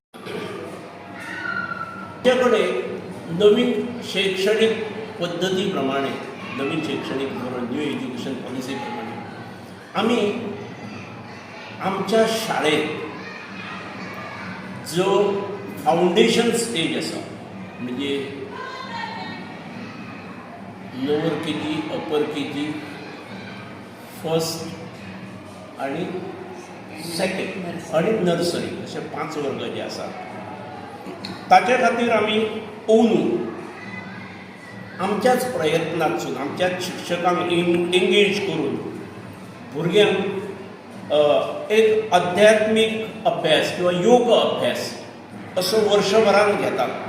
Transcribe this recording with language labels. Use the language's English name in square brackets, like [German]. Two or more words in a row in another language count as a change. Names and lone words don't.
[Konkani] आमचे कडेन नवीन शैक्षणीक पद्दती प्रमाणे, नवीन शैक्षणीक धोरण, [English] new education policy [Konkani] प्रमाणे आमी आमच्या शाळेत जो [English] foundation stage [Konkani] आसा, [English] म्हणजे lower KG, upper KG, [Konkani] फर्स्ट आणि सेकंड आणि नर्सरी असे 5 वर्ग जे आसात, ताचे खातीर आमी अंदू आमच्याच प्रयत्नांतसून, आमच्याच शिक्षकांक एंगेज करून भुरग्यांक एक आध्यात्मीक अभ्यास किंवा योग अभ्यास असो वर्षभरान घेतात.